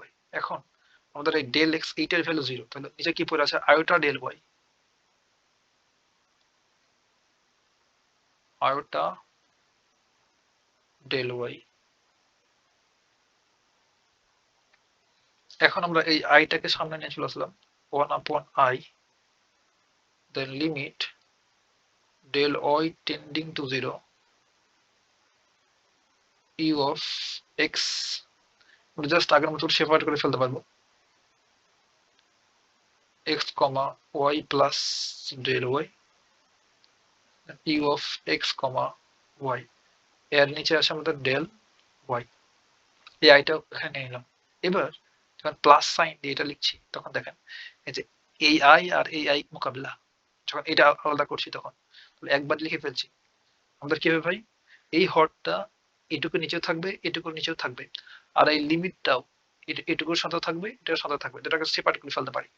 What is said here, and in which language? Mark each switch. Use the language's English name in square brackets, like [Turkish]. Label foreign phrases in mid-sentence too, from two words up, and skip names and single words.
[Bangla] এখন আমাদের এই [English] del x [Bangla] এইটার ভ্যালু 0, তাহলে নিচে কি পড়ে আছে [English] iota del y, iota del y. [Bangla] এখন আমরা এই আইটাকে সামনে নিয়ে চলে আসলাম, [English] 1/i, then limit del y tending to 0 u of x, [Bangla] জাস্ট আগের মতো সেপারেট করে ফেলতে পারবো, [English] x, y plus del y u of x, y, [Bangla] এর নিচে আছে আমাদের [English] del y. [Bangla] এই আইটা এখানে নিলাম। এবার যখন [English] plus sign [Bangla] দিয়ে এটা লিখছি তখন দেখেন এই যে এই আই আর এই আই মোকাবিলা, যখন এটা আলাদা করছি তখন একবার লিখে ফেলছি, আমাদের কি হবে ভাই, এই হরটা এটুকু নিচেও থাকবে, এটুকুর নিচেও থাকবে, আর এই লিমিটটাও এটুকুর সাথে থাকবে, এটার সাথে থাকবে, যেটাকে সেপারেট করে ফেলতে পারি।